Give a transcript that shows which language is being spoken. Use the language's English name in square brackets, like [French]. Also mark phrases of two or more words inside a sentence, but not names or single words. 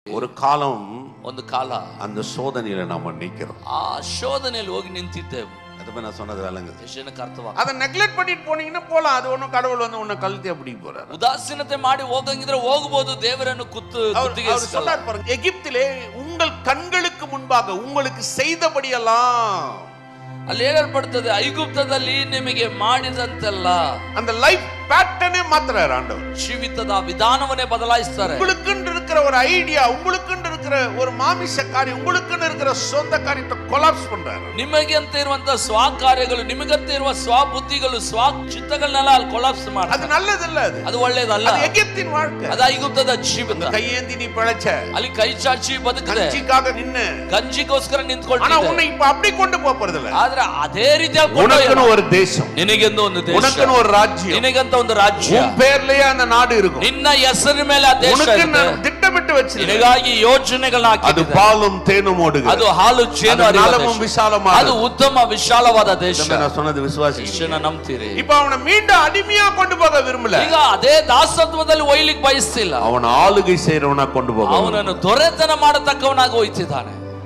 [Tamil] ஒரு காலம் [Kannada] ಒಂದು ಕಾಲ [Tamil] அந்த சோதனையில நாம நிக்கிறோம். [Kannada] ಆ ಶೋಧನೆಯಲ್ಲಿ ಹೋಗಿ ನಿಂತಿದ್ದೆವು. [Tamil] அதுமே நான் சொன்னது விளங்குது. [Kannada] ಎಷ್ಟು ಜನಕ್ಕೆ ಅರ್ಥವಾಗ್ತದೆ? [Tamil] அதை நெக்லெக்ட் பண்ணிட்டு போனீங்கன்னா போலாம். அது ஒண்ணும் கடவுள் வந்து உன்னை கழுத்தி அப்படி போறாரு. [Kannada] ಉದಾಸೀನತೆ ಮಾಡಿ ಹೋಗಂಗಿದ್ರೆ ಹೋಗಬಹುದು. ದೇವರನ್ನು ಕುತ್ತಿಗೆ [Tamil] சொன்னார் பாருங்க, எகிப்திலே உங்கள் கண்களுக்கு முன்பாக உங்களுக்கு செய்தபடியெல்லாம் [Kannada] ಅಲ್ಲಿ ಹೇಳಲ್ಪಡುತ್ತದೆ, ಐಗುಪ್ತದಲ್ಲಿ ನಿಮಗೆ ಮಾಡಿದಂತೆಲ್ಲ. [Tamil] அந்த [English] life pattern [Tamil] மாத்துறாரு ஆண்டவர். [Kannada] ಜೀವಿತದ ವಿಧಾನವನ್ನೇ ಬದಲಾಯಿಸ್ತಾರೆ. [Tamil] உங்களுக்குன்னு இருக்கிற ஒரு ஐடியா, உங்களுக்குன்னு இருக்கிற ஒரு மாமிச காரியம், உங்களுக்குன்னு இருக்கிற சொந்த காரியத்தை கொலாப்ஸ் பண்றாரு. [Kannada] ನಿಮಗೆ ಅಂತ ಇರುವಂತ ಸ್ವ ಕಾರ್ಯಗಳು, ನಿಮಗಂತ ಇರುವ ಸ್ವ ಬುದ್ಧಿಗಳು, ಸ್ವ ಚಿತ್ತಗಳನ್ನೆಲ್ಲ ಅಲ್ಲಿ ಕೊಲಾಪ್ಸ್ ಮಾಡ್ತಾರೆ. [Tamil] அது நல்லதல்ல. [Kannada] ಅದು ಒಳ್ಳೇದಲ್ಲ. [Tamil] அது எகிப்தின் வாழ்க்கை. [Kannada] ಅದು ಐಗುಪ್ತದ ಜೀವಿತ. [Tamil] கையேந்தி நீ பிழைச்ச, [Kannada] ಅಲ್ಲಿ ಕೈ ಚಾಚಿ ಬದುಕಿದೆ, ಗಂಜಿಗಾಗಿ ನಿನ್ನ ಗಂಜಿಗೋಸ್ಕರ [Tamil] ஆனா [Kannada] ನಿಂತ್ಕೊಳ್ತಿದ್ದೆ. [Tamil] உன்னை இப்ப அப்படி கொண்டு போறதில்ல. [Kannada] ಆದ್ರೆ ಅದೇ ರೀತಿಯಾಗಿ [Tamil] உனக்குன்னு ஒரு தேசம், [Kannada] ನಿನಗೆಂದು ಒಂದು ದೇಶ, [Tamil] உனக்குன்னு ஒரு ராஜ்யம், [Kannada] ನಿನಗಂತ ಒಂದು ರಾಜ್ಯ, [Tamil] உன் பேர்லயே அந்த நாடு இருக்கும். [Kannada] ನಿನ್ನ ಹೆಸರಿನ ಮೇಲೆ ಆ ದೇಶ [Tamil] உனக்கு [Kannada] ಇದೆ. [Tamil] திட்டமிட்டு வச்சிருக்கேன். [Kannada] ನಿನಗಾಗಿ ಯೋಜನೆಗಳನ್ನ [Tamil] அது [Kannada] ಹಾಕಿದೆ. [Tamil] பாலும் தேனும் ஓடுகிறது. [Kannada] ಅದು ಹಾಲು ಜೇನು ಹರಿಯುವ [Tamil] நலமும் [Kannada] ದೇಶ. [Tamil] விசாலமான. [Kannada] ಅದು ಉತ್ತಮ ವಿಶಾಲವಾದ ದೇಶ. [Tamil] நான் சொன்னது விசுவாசி. [Kannada] ಇದನ್ನ ನಂಬ್ತೀರಿ? [Tamil] இப்ப அவனை மீண்டும் அடிமையா கொண்டு போக விரும்பல. [Kannada] ಈಗ ಅದೇ ದಾಸತ್ವದಲ್ಲಿ ಒಯ್ಲಿಕ್ಕೆ ಬಯಸ್ತಿಲ್ಲ. [Tamil] அவன் ஆளுகை செய்றவனா கொண்டு போக. [Kannada] ಅವನನ್ನು ದೊರೆತನ ಮಾಡತಕ್ಕವನಾಗಿ ಒಯ್ತಿದ್ದಾನೆ.